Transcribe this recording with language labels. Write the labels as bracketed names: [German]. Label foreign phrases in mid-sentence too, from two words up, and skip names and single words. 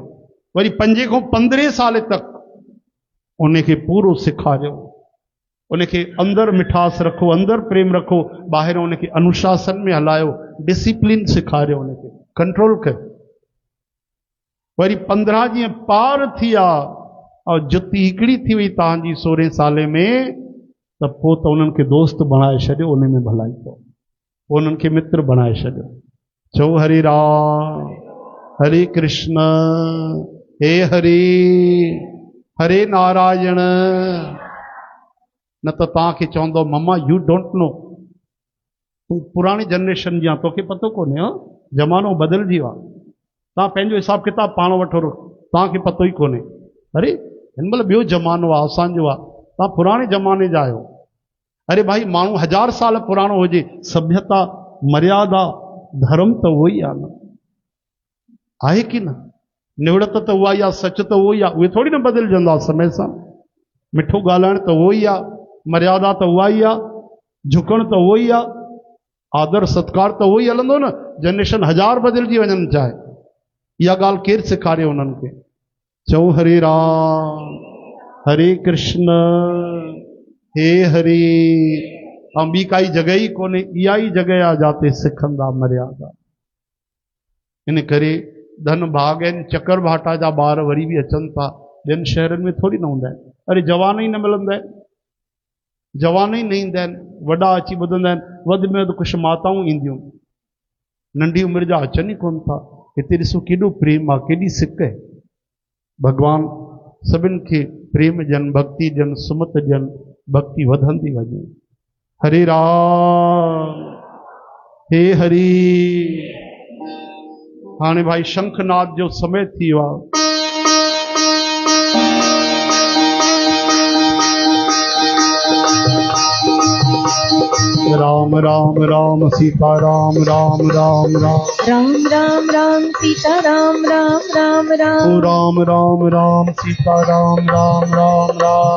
[Sindhi] वरी 5 खां 15 साल तक उनखे पूरो सेखारियो, उनखे अंदरि मिठास रखो, अंदरि प्रेम रखो, ॿाहिरि उनखे अनुशासन में हलायो, डिसिप्लिन सेखारियो, उनखे कंट्रोल कयो। वरी 15 जीअं पार थी विया और जुती हिकिड़ी थी वई तव्हांजी 16 साले में, त पोइ त उन्हनि खे दोस्त बणाए छॾियो, उन में भलाई कयो, पोइ उन्हनि खे मित्र बणाए छॾियो। चओ हरे राम हरे कृष्ण हे हरे हरे नारायण। न त तव्हांखे चवंदो मम्मा [English] you don't know, [Sindhi] तूं पुराणी जनरेशन जी आहे, तोखे पतो कोन्हे, ज़मानो बदिलजी वियो आहे, तव्हां पंहिंजो हिसाब किताब पाण वठो, तव्हांखे पतो ई कोन्हे। अरे हिन महिल ॿियो ज़मानो आहे, असांजो आहे, तव्हां पुराणे ज़माने जा आहियो। अरे भाई माण्हू 1000 साल पुराणो हुजे, सभ्यता मर्यादा धर्म त उहो ई आहे न, आहे की न? निवड़त त उहा ई आहे, सच त उहो ई आहे, उहे थोरी न बदिलजंदा समय सां। मिठो ॻाल्हाइण त उहो ई आहे, मर्यादा त उहा ई आहे, झुकण त उहो ई आहे, आदर सत्कार त उहो ई हलंदो न। जनरेशन 1000 बदिलजी वञनि चाहे, इहा ॻाल्हि केरु सेखारे उन्हनि खे? चऊं हरे राम हरे कृष्ण हे हरे। ऐं ॿी काई जॻह ई कोन्हे, इहा ई जॻह आहे जिते सिखंदा मर्यादा। इन करे धन भाग आहिनि, चकर भाटा जा ॿार वरी बि अचनि था, ॿियनि शहरनि में थोरी न हूंदा आहिनि। अरे जवान ई न मिलंदा आहिनि, जवान ई न ईंदा आहिनि, वॾा अची ॿुधंदा आहिनि, वधि में वधि कुझु माताऊं ईंदियूं, नंढी उमिरि जा अचनि ई कोन था। हिते ॾिसो केॾो प्रेम आहे, केॾी सिक आहे। भॻवान सभिनि खे प्रेम ॾियनि, भक्ति ॾियनि, सुमत ॾियनि, भक्ति वधंदी वञे। हरे राम हे हरि। हाणे भाई शंखनाद जो समय थी वियो आहे। राम राम राम सीता राम राम राम राम राम राम राम सीता राम राम राम राम ओ राम राम राम सीता राम राम राम राम